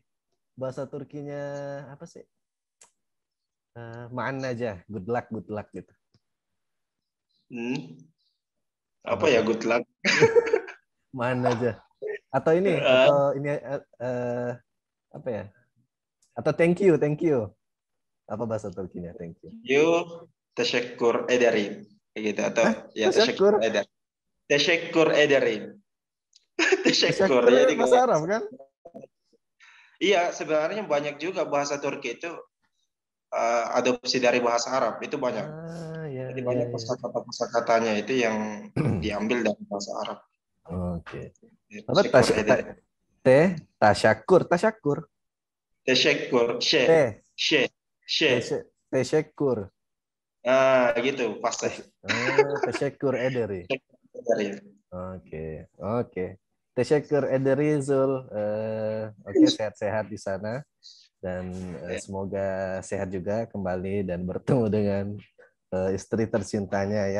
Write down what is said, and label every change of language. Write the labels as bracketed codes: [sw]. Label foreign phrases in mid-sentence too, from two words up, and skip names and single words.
[id] Bahasa Turkinya apa sih? Ma'an aja, [en] good luck [id] gitu. Apa ya [en] good luck? [id] Ma'an aja. Atau ini apa ya? Atau [en] thank you. [id] Apa bahasa Turkinya [en] thank you? [tr] You teşekkür ederim. [id] Kayak gitu atau ya [tr] teşekkür ederim. Teşekkür ederim. Teşekkür. [id] Jadi bahasa Arab kan? Iya, sebenarnya banyak juga bahasa Turki itu adopsi dari bahasa Arab itu banyak. Ah, ya, Jadi ya, banyak ya. kosakata-kosakatanya itu yang diambil dari bahasa Arab. Oke. Apa [tr] Syukur eder. [ar] tasyakur, tasyakur. [tr] Teşekkür, Teh, she, she. [ar] tesyakur. [id] Gitu, fase. [tr] Tasyakur ederi. [id] Dari. Oke, oke. [tr] Tasyakur ederi [id] Zul. Oke, sehat-sehat di sana dan semoga sehat juga kembali dan bertemu dengan istri tercintanya ya.